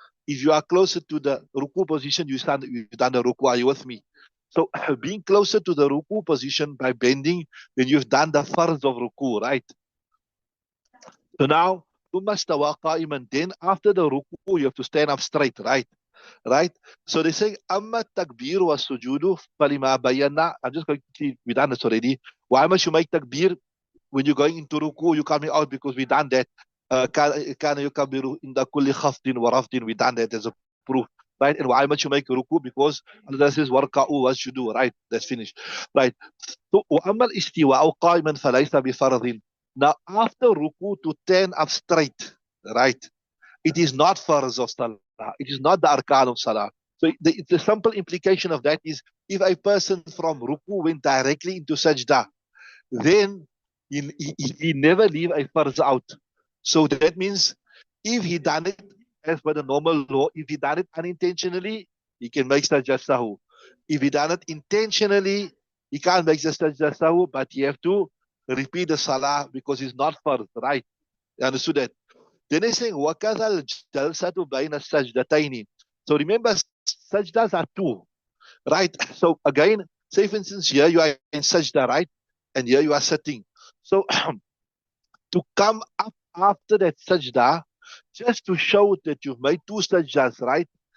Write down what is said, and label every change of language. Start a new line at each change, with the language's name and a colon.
English: If you are closer to the ruku position, you've done the ruku. Are you with me? So being closer to the ruku position by bending, then you've done the farz of ruku, right? So now,
Arabic: ثم استوى قائما,
English: then after the ruku, you have to stand up straight, right? Right? So they say,
Arabic: أما التكبير والسجود فلما بينا.
English: I'm just going to, we've done this already. Why must you make takbir when you're going into ruku? You're coming out because we've done that.
Arabic: كان يكبر عند كل خفض ورفض.
English: We've done that as a proof. Right? And why must you make ruku? Because Allah says,
Arabic: وَرْكَعُوا وَاسْجُدُوا.
English: Right? That's finished. Right? So,
Arabic: وَأَمَّا الْإِسْتِوَاءُ قَائِمًا فَلَيْسَ بِفَرْضٍ.
English: Now, after ruku to stand up straight, right? It is not farz of salah. It is not the arkan of salah. So the simple implication of that is if a person from ruku went directly into sajda, then he never leave a farz out. So that means if he done it as per the normal law, if he done it unintentionally, he can make sajda sahu. If he done it intentionally, he can't make sajda sahu, but he have to repeat the salah because it's not farz, right? You understood that? Then he's saying,
Arabic: وَكَذَا الْجَلْسَةُ بَيْنَ السَّجْدَتَيْنِ.
English: So remember, sajdas are two, right? So again, say for instance, here you are in sajda, right? And here you are sitting. So to come up after that sajda, just to show that you've made two sajdas, right?